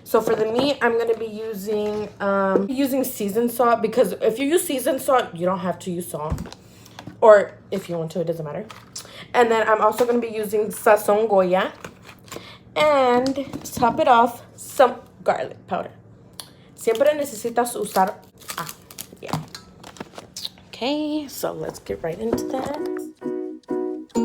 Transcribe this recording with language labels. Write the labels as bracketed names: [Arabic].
[English] So for the meat, I'm going to be using seasoned salt, because if you use seasoned salt, you don't have to use salt. Or if you want to, it doesn't matter. And then I'm also going to be using sazon Goya. And to top it off, some garlic powder. [Spanish] Siempre necesitas usar, yeah. [English] Okay, so let's get right into that.